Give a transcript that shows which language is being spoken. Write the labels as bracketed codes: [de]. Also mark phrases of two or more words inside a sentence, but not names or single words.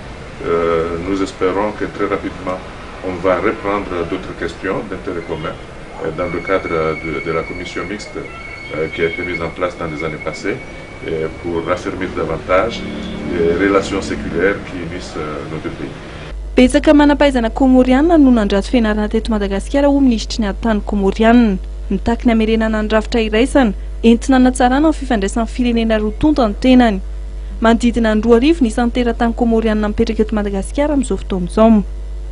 [fr] Nous espérons que très rapidement on va reprendre d'autres questions d'intérêt commun dans le cadre de la commission mixte qui a été mise en place dans les années passées pour raffermir davantage les relations séculaires qui unissent nos deux pays. [mg] Betsaka manampahaizana Komoriana no nandrato fianarana teto Madagasikara ho ministry ny ati-tany Komoriana. Mitaky ny amerenana ny rafitra iraisana entina hanatsarana ny fifandraisan'ny firenena roa tonta ny tenany. Manodidina ny 2 arivo ny isan'ny teratany Komoriana mipetraka eto Madagasikara amin'izao fotoana izao.